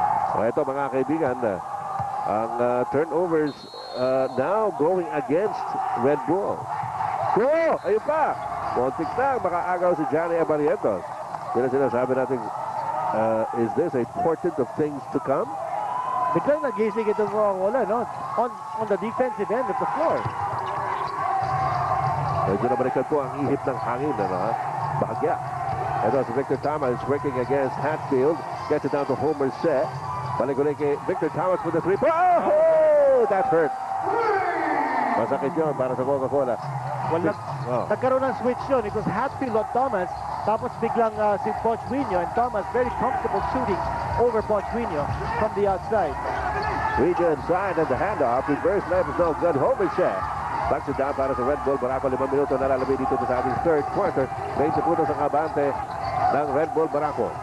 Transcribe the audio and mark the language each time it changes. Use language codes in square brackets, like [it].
[tl] So ito mga kaibigan, ang turnovers [en] now going against [tl] Red Bull. Oh, ayun pa. Montik na, makaagaw si Johnny Abarientos. Pero sinasabi natin, [en] is this a portent of things to come? [tl] Biglang nagising itong Coca-Cola, no? [en] On the defensive end of the floor. [tl] Medyo nabalikan po ang ihip ng hangin, bahagya. [en] Ito si Victor Thomas working against Hatfield. Gets it down to Homer Set. [tl] Balik ulit kay Victor Thomas [en] with the 3-point. [tl] Oh! [en] That hurt. [tl] Masakit yun para sa Coca-Cola. Well, nagkaroon ng switch yun. [en] It was Hatfield on Thomas. [tl] Tapos biglang si [en] Pochuino, and Thomas very comfortable shooting over Pochuino from the outside. Reach inside and the handoff. Reverse left is no good. Homer Set Flags it down [tl] para sa Red Bull Barako. 5 minuto na lalabay dito sa ating third quarter. 20 puntos ang abante ng Red Bull Barako.